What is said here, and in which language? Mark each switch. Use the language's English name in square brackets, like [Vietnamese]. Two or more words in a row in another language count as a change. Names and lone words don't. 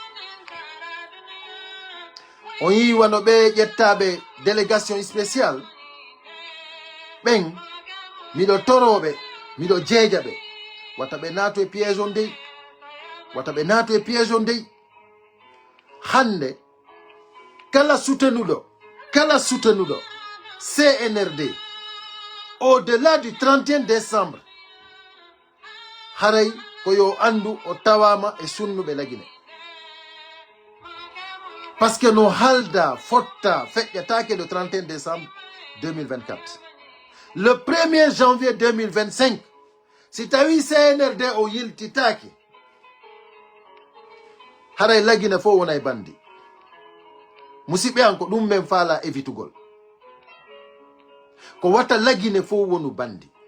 [Fula] on yi wano ɓe ƴettaɓe [French] délégation spécial [Fula] ɓen miɗo toroɓe miɗo jeeja ɓe wata ɓe naato e piège on dey wata ɓe naato e piège on dey hande kala sutenuɗo CNRD [French] au delà du 31 décembre [Fula] haray ko yo andu o tawama e sunnuɓe lagine [French] par ce que [Fula] no halda fotta feƴƴatake [French] le 31 décembre 2024 le 1er janvier 2025 [Fula] si tawi CNRD o yiltitaki haray lagine fo wona e bandi musidɓe an ko ɗum men faala évitugol ko wata lagine fo wonu bandi